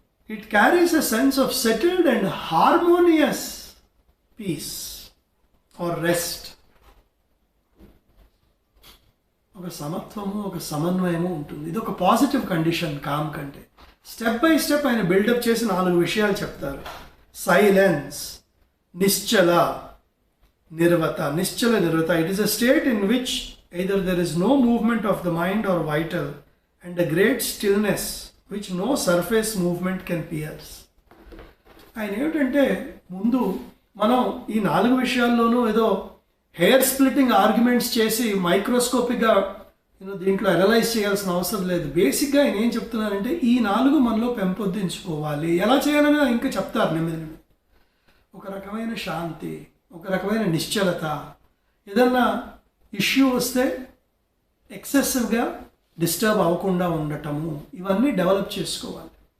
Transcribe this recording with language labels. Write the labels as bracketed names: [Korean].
[English] It carries a sense of settled and harmonious peace or rest. [Telugu] ఒక సమత్వము, ఒక సమన్వయము ఉంటుంది. ఇది ఒక పాజిటివ్ కండిషన్ కామ్ కంటే. స్టెప్ బై స్టెప్ ఆయన బిల్డప్ చేసి 4 విషయాలు చెప్తారు. Silence, Nischala నిర్వత. [English] It is a state in which either there is no movement of the mind or vital and a great stillness which no surface movement can pierce. [Telugu] ఆయన ఏమిటంటే, ముందు మనం ఈ 4 విషయాల్లోనూ ఏదో హెయిర్ స్ప్లిట్టింగ్ ఆర్గ్యుమెంట్స్ చేసి మైక్రోస్కోపిక్గా దీంట్లో analyse చేయాల్సిన అవసరం లేదు. బేసిక్గా ఆయన ఏం చెప్తున్నారంటే, ఈ 4 మనలో పెంపొందించుకోవాలి. ఎలా చేయాలని ఇంకా చెప్తారు నెమ్మది. ఒక రకమైన శాంతి, ఒక రకమైన నిశ్చలత, ఏదన్నా ఇష్యూ వస్తే ఎక్సెసివ్గా డిస్టర్బ్ అవ్వకుండా ఉండటము, ఇవన్నీ డెవలప్ చేసుకోవాలి.